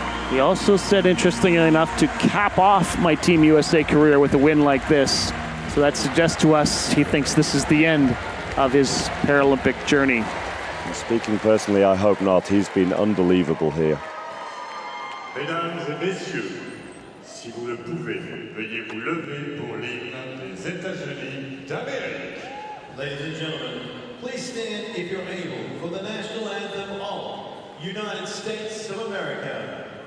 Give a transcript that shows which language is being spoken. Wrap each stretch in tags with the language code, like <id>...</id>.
<en>He also said, interestingly enough, to cap off my Team USA career with a win like this. So that suggests to us he thinks this is the end of his Paralympic journey. Speaking personally, I hope not. He's been unbelievable here.</en> <fr>Mesdames et messieurs, si vous le pouvez, veuillez vous lever pour l'hymne des États-Unis d'Amérique.</fr> <en>Ladies and gentlemen, please stand if you're able for the national anthem of United States of America.</en>